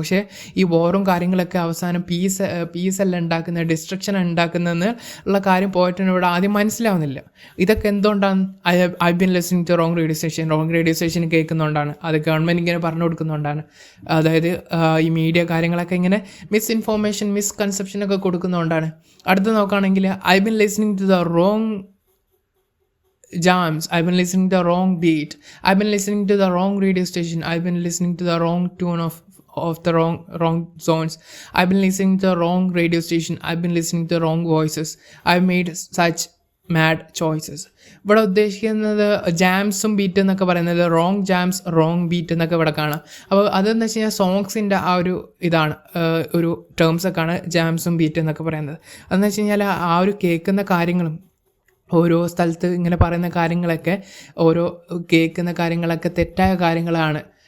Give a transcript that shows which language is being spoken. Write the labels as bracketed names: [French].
[Malayalam] പക്ഷേ ഈ വോറും കാര്യങ്ങളൊക്കെ അവസാനം പീസല്ല ഉണ്ടാക്കുന്നത്, ഡിസ്ട്രക്ഷൻ ഉണ്ടാക്കുന്നതെന്ന് ഉള്ള കാര്യം പോയിട്ടിന് ഇവിടെ ആദ്യം മനസ്സിലാവുന്നില്ല. ഇതൊക്കെ എന്തുകൊണ്ടാണ്? [English] I been listening to wrong radio station [Malayalam] കേൾക്കുന്നതുകൊണ്ടാണ്, അത് ഗവൺമെൻറ് ഇങ്ങനെ പറഞ്ഞു കൊടുക്കുന്നതുകൊണ്ടാണ്. അതായത് ഈ മീഡിയ കാര്യങ്ങളൊക്കെ ഇങ്ങനെ മിസ്കൺസെപ്ഷനൊക്കെ കൊടുക്കുന്നതുകൊണ്ടാണ്. അടുത്ത് നോക്കുകയാണെങ്കിൽ [English] I been listening to the wrong jams, I've been listening to the wrong beat, I've been listening to the wrong radio station, I've been listening to the wrong tune of the wrong zones, I've been listening to the wrong radio station, I've been listening to the wrong voices, I've made such mad choices. [Malayalam] ഇവിടെ ഉദ്ദേശിക്കുന്നത് ജാംസും beat എന്നൊക്കെ പറയുന്നത് wrong jambs wrong beat എന്നൊക്കെ ഇവിടെ കാണാം. അപ്പോൾ അതെന്ന് വെച്ച് കഴിഞ്ഞാൽ സോങ്സിൻ്റെ ആ ഒരു ഇതാണ്, ഒരു ടേംസൊക്കെയാണ് ജാംസും ബീറ്റ് എന്നൊക്കെ പറയുന്നത്. അതെന്ന് വെച്ച് കഴിഞ്ഞാൽ ആ ഒരു കേൾക്കുന്ന കാര്യങ്ങളും ഓരോ സ്ഥലത്ത് ഇങ്ങനെ പറയുന്ന കാര്യങ്ങളൊക്കെ കേൾക്കുന്ന കാര്യങ്ങളൊക്കെ തെറ്റായ കാര്യങ്ങളാണ്.